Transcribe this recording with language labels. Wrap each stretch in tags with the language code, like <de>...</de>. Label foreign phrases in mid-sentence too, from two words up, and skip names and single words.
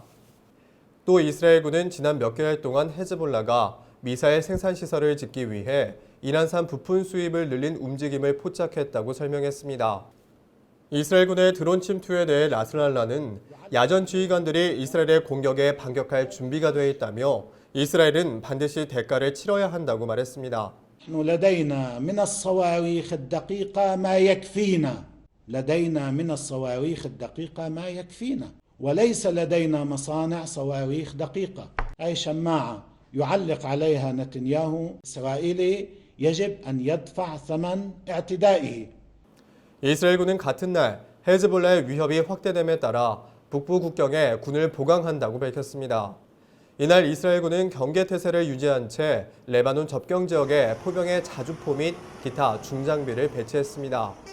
<ko>또 이스라엘군은 지난 몇 개월 동안 헤즈볼라가 미사일 생산 시설을 짓기 위해 이란산 부품 수입을 늘린 움직임을 포착했다고 설명했습니다. 이스라엘군의 드론 침투에 대해 나스랄라는 야전 지휘관들이 이스라엘의 공격에 반격할 준비가 되어 있다며 이스라엘은 반드시 대가를 치러야 한다고 말했습니다.</ko> <ar>لدينا من الصواريخ الدقيقة ما يكفينا لدينا من الصواريخ الدقيقة ما يكفينا وليس لدينا مصانع صواريخ دقيقة أي شماعة يعلق عليها نتنياهو إسرائيلي يجب أن يدفع ثمن اعتدائه.</ar> <ko>이스라엘군은 같은 날 헤즈볼라의 위협이 확대됨에 따라 북부 국경에 군을 보강한다고 밝혔습니다. 이날 이스라엘군은 경계태세를 유지한 채 레바논 접경 지역에 포병의 자주포 및 기타 중장비를 배치했습니다.</ko>